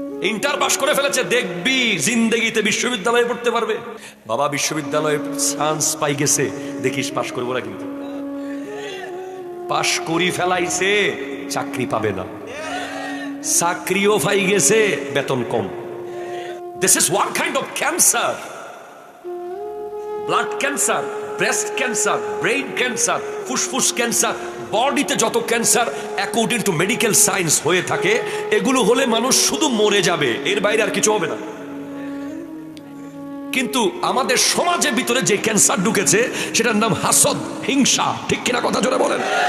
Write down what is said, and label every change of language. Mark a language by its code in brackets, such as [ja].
[bn] Inter পাশ করে ফেলেছে, দেখবি জিন্দেগিতে বিশ্ববিদ্যালয়ে পড়তে পারবে। বাবা বিশ্ববিদ্যালয়ে চান্স পাই গেছে, দেখিস পাশ করবো না, কিন্তু পাশ করি ফেলাইছে, চাকরি পাবে না। চাকরিও পাই গেছে, বেতন কম। [en] This is one kind of cancer. [bn] Blood cancer, breast cancer, brain cancer, ফুসফুস ক্যান্সার, বডিতে যত cancer [en] according to medical science [bn] হয়ে থাকে, এগুলো হলে মানুষ শুধু মরে যাবে, এর বাইরে আর কিছু হবে না। কিন্তু আমাদের সমাজের ভিতরে যে ক্যান্সার ঢুকেছে সেটার নাম হাসদ, হিংসা। ঠিক কিনা কথা জোরে বলেন?